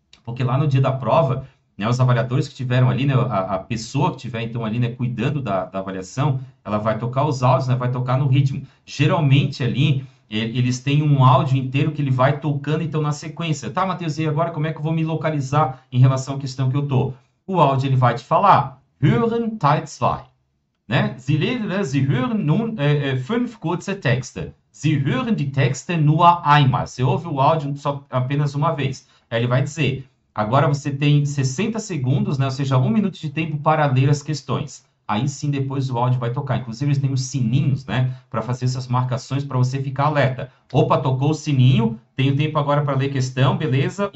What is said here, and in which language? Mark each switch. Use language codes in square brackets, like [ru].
[pt] Porque lá no dia da prova, né, os avaliadores que tiveram ali, né, a pessoa que estiver, então, ali, né, cuidando da avaliação, ela vai tocar os áudios, né, vai tocar no ritmo. Geralmente, ali, eles têm um áudio inteiro que ele vai tocando, então, na sequência. Tá, Matheus, e agora como é que eu vou me localizar em relação à questão que eu tô? O áudio, ele vai te falar, Hören Teil 2. Ne? [de] Sie hören nun 5 kurze Texte. Sie hören die Texte nur einmal. [pt] Você ouve o áudio só apenas uma vez. Aí ele vai dizer, agora você tem 60 segundos, né? Ou seja, 1 minuto de tempo para ler as questões. Aí sim, depois o áudio vai tocar. Inclusive, eles têm os sininhos, né? Para fazer essas marcações, para você ficar alerta. Opa, tocou o sininho, tenho tempo agora para ler questão, beleza?